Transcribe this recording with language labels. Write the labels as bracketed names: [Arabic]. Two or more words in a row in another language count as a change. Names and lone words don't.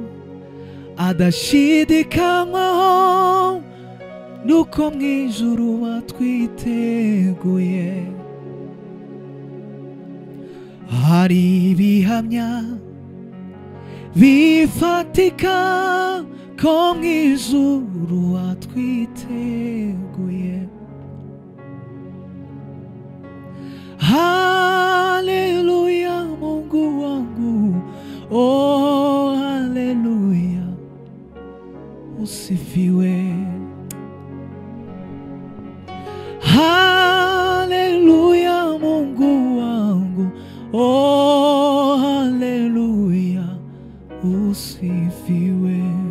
[Kinyarwanda] adashidikanywaho nuko mu ijuru batwiteguye, hari ibihamya bifatika ko mu ijuru batwiteguye. [Swahili] Haleluya Mungu wangu, oh haleluya, usifiwe. Haleluya Mungu wangu, oh haleluya, usifiwe.